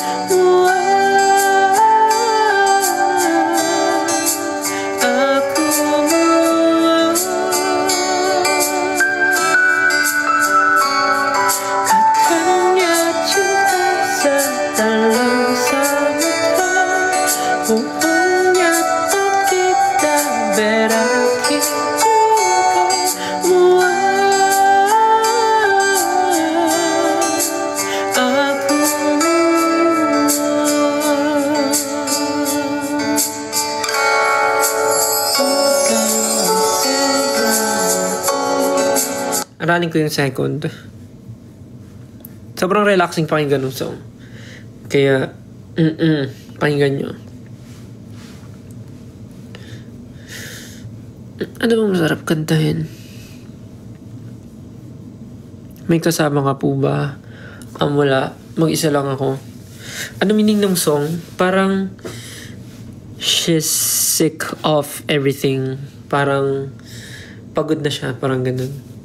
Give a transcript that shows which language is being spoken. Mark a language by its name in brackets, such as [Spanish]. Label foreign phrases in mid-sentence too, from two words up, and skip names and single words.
[Indonesian] aku muak katanya cinta sedalam samudra bohongnya tak kita berakhir juga muak [Filipino] aku Aralin ko yung second. Sobrang relaxing pakinggan ng song. Kaya, pakinggan nyo. Ano bang masarap kantahin? May kasama ka po ba? Wala. Mag-isa lang ako. Ano meaning ng song? [English] Parang she's sick of everything. [Filipino] Parang pagod na siya. Parang ganun.